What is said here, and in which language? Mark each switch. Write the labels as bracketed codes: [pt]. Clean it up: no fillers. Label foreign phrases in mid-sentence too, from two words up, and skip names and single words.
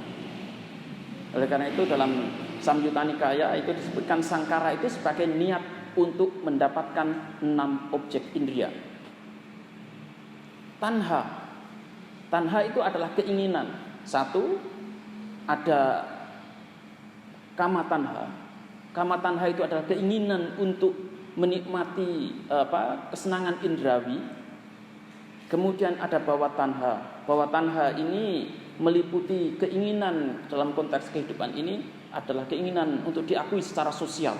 [id] Oleh karena itu dalam Samyutta Nikaya itu disebutkan sangkara itu sebagai niat untuk mendapatkan 6 objek indera. Tanha itu adalah keinginan. Satu, ada [pi] kama tanha. Kama tanha [id] itu adalah keinginan untuk menikmati kesenangan indrawi. Kemudian ada [pi] bawa tanha. Bawa tanha [id] ini meliputi keinginan dalam konteks kehidupan ini adalah keinginan untuk diakui secara sosial.